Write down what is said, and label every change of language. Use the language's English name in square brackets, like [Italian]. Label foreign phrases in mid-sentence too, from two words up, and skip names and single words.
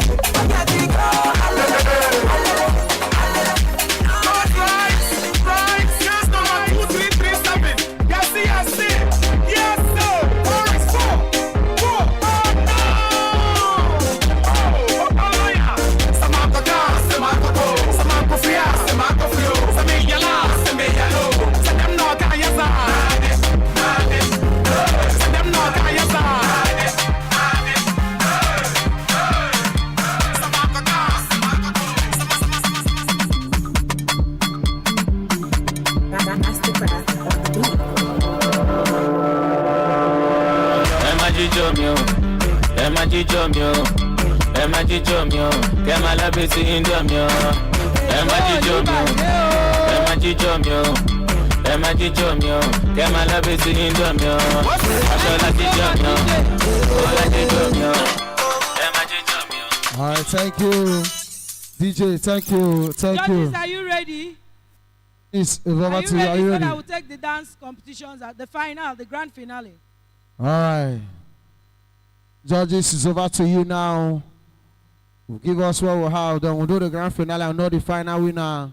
[English] I got to go alele alele alele. Right, yes, number 2, 3, 3, 7. Yes, yes, sir. 4 is 4. 4. Oh no! Oh yeah. Samako gas, samako go, samako fia, samako fio, samiyala, samiyalo. Sadam no kayasa. Sadam no kayasa. Samako gas, samako go, [Yoruba] jíjó mi o, ẹ má jíjó mi o, ẹ má jíjó mi o, kẹ má lábẹ́ sí indó mi o, ẹ má jíjó mi o, ẹ má jíjó mi o, ẹ má jíjó mi o, kẹ má lábẹ́ sí indó mi o, aṣọ láti jọ mi o, ó láti jọ mi o, ẹ má jíjó mi o. [English] All right, thank you. DJ, thank you, thank Judges, you. are you ready? It's Are over you to you. Are ready? you So ready? that we'll take the dance competitions at the final, the grand finale. All right. Judges, it's over to you now. We'll give us what we have. Then we'll do the grand finale and know the final winner.